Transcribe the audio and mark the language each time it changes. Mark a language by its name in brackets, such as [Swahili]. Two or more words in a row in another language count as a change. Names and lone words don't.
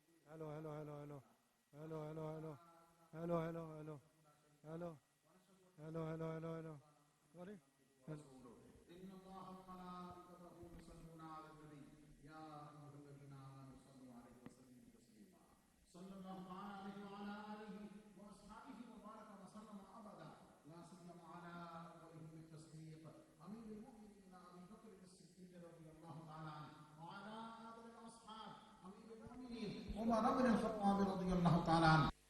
[English] Hello, hello, hello, hello. Hello, hello, hello. Hello, hello, hello. Hello. Hello, hello, hello, hello. Sorry? Hello. [Arabic] إن الله وملائكته يصلون على النبي يا أيها الذين آمنوا صلوا عليه وسلموا تسليما صلى الله تعالى عليه وعلى آله وأصحابه وبارك وسلم أبدا لا سيما على أولهم بالتصديق أمير المؤمنين أبي بكر الصديق رضي الله تعالى عنه وعلى آخر الأصحاب أمير المؤمنين عمر بن الخطاب رضي الله تعالى عنه.